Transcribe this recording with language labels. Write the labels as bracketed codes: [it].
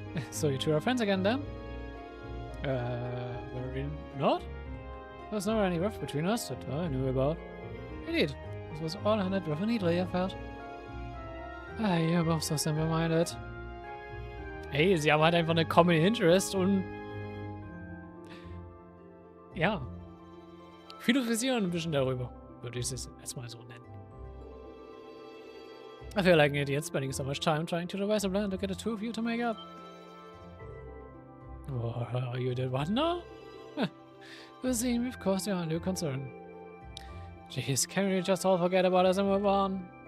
[en] So you two are friends again then? Very not? There's never any rift between us that I knew about. Indeed, this was all handled with a neatly, I felt. You're both so simple-minded. [de] Hey, sie haben halt einfach eine [en] Common Interest [de] und ja, philosophieren ein bisschen darüber, würde ich es erstmal so nennen. [en] I feel like an idiot spending so much time trying to devise a plan to get the two of you to make up. Oh, you did what now? You seem we've caused your undue concern. Jeez, can we just all forget about us and move on?